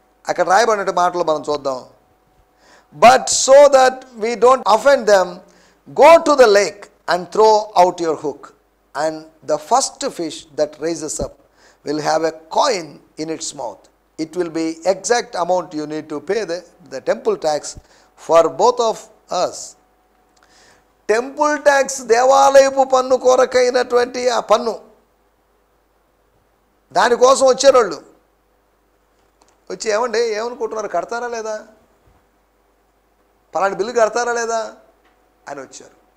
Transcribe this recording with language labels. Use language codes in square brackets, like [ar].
[te] అక్కడ రాయబడిన మాటలు మనం చూద్దాం. [en] But so that we don't offend them go to the lake and throw out your hook and the first fish that rises up will have a coin in its mouth. It will be exact amount you need to pay the temple tax for both of us. [te] Temple tax, దేవాలయపు పన్ను కొరకైనటువంటి ఆ పన్ను, దానికోసం వచ్చేవాళ్ళు వచ్చి ఏమనుకుంటున్నారు, కడతారా లేదా, పలాంటి bill కడతారా లేదా అని వచ్చారు.